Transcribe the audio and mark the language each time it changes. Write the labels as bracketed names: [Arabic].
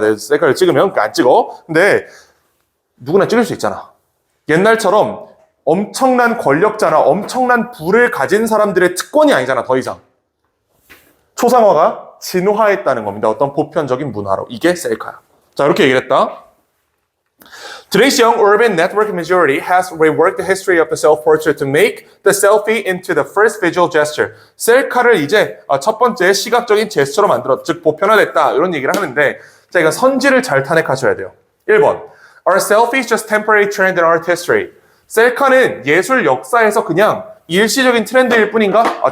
[Korean] 내 셀카를 찍으면 안 찍어. 근데 누구나 찍을 수 있잖아. 옛날처럼 엄청난 권력자나 엄청난 부를 가진 사람들의 특권이 아니잖아. 더 이상. 초상화가 진화했다는 겁니다. 어떤 보편적인 문화로. 이게 셀카야. 자, 이렇게 얘기를 했다. [English] Today's young urban network majority has reworked the history of the self-portrait to make the selfie into the first visual gesture. [Korean] 셀카를 이제 첫 번째 시각적인 제스처로 만들었다. 즉, 보편화됐다. 이런 얘기를 하는데 자, 이거 선지를 잘 탄핵하셔야 돼요. 1번. [English] Are selfies just temporary trend in art history? [Korean] 셀카는 예술 역사에서 그냥 일시적인 트렌드일 뿐인가?